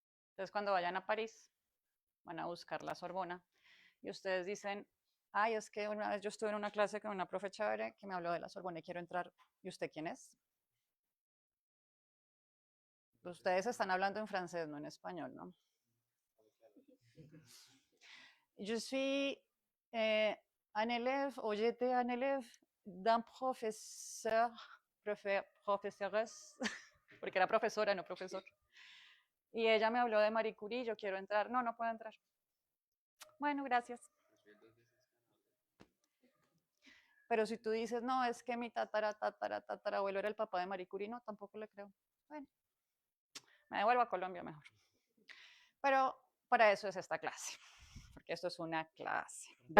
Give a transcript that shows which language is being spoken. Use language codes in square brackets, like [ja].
[es] Entonces, cuando vayan a París, van a buscar la Sorbona y ustedes dicen, ay, es que una vez yo estuve en una clase con una profe chévere que me habló de la Sorbona y quiero entrar. ¿Y usted quién es? Ustedes están hablando en francés, no en español, ¿no? [fr] Je suis un élève, o j'étais un élève d'un professeur, [es] profesores, porque era profesora, no profesor. Y ella me habló de Marie Curie, yo quiero entrar. No, no puedo entrar. Bueno, gracias. Pero si tú dices, no, es que mi tatarabuelo era el papá de Marie Curie, no, tampoco le creo. Bueno, me devuelvo a Colombia mejor. Pero para eso es esta clase, porque esto es una clase de